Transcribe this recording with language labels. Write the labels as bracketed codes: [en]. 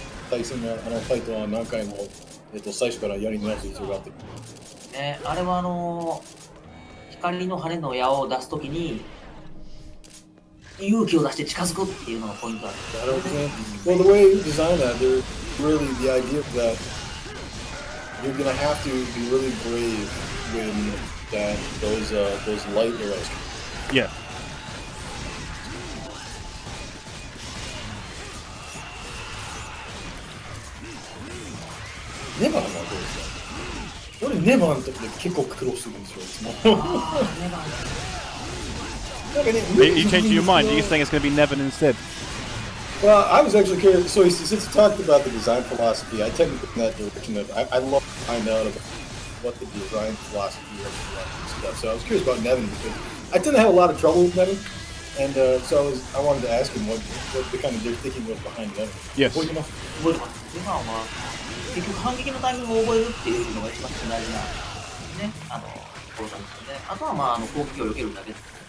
[ja] 対戦のファイトは何回も最初からやり直す必要があって。ね、あれは光の羽の矢を出すときに勇気を出して近づくっていうのがポイントなんです。なるほどね。 [en] Well, the way you design that, there's really the idea that you're gonna have to be really brave when those light arrows. Yeah. [ja] ネバーはどうですか？俺ネバーの時で結構苦労するんですよ。 [en] Are you changing your mind? Are you saying it's going to be Nevin instead? Well, I was actually curious. So since you talked about the design philosophy, I tend to go in that direction of I love to find out about what the design philosophy is and stuff. So I was curious about Nevin because I tend to have a lot of trouble with Nevin, and so I wanted to ask him what the kind of thinking was behind Nevin. Yes. [ja] 覚えてます。ネバーは結局反撃のタイミングを覚えるっていうのが一番大事なね、ことなんですよね。あとは攻撃を避けるだけです。